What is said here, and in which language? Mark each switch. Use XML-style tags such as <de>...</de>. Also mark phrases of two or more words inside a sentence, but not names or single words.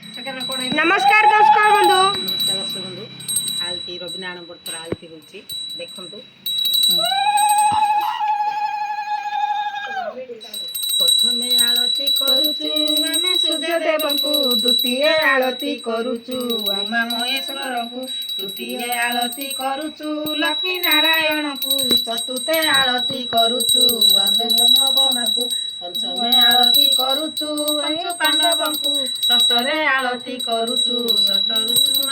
<or>ନମସ୍କାର ଦର୍ଶକ ବନ୍ଧୁ। ନମସ୍କାର ଦର୍ଶକ ବନ୍ଧୁ। ଆଳତି ରବିନାରାୟଣ ବର୍ତ୍ତର ଆଳତି ହେଉଛି ଦେଖନ୍ତୁ। ପ୍ରଥମେ ଆଳତି କରୁଛୁ ଆମେ ସୂର୍ଯ୍ୟଦେବଙ୍କୁ, ଦ୍ୱିତୀୟ ଆଳତି କରୁଛୁ ଉମା ମହେଶ୍ୱରଙ୍କୁ, ତୃତୀୟ ଆଳତି କରୁଛୁ ଲକ୍ଷ୍ମୀ ନାରାୟଣଙ୍କୁ, ଚତୁର୍ଥ ଆଳତି କରୁଛୁ ଆମେ ଭଗବାନଙ୍କୁ, ପଞ୍ଚମେ ଆଳତି କରୁଛୁ ପଞ୍ଚ ପାଣ୍ଡବଙ୍କୁ, ଷଷ୍ଠରେ ଆଳତି କରୁଛୁ ଷଷ୍ଠ ଋତୁ</or>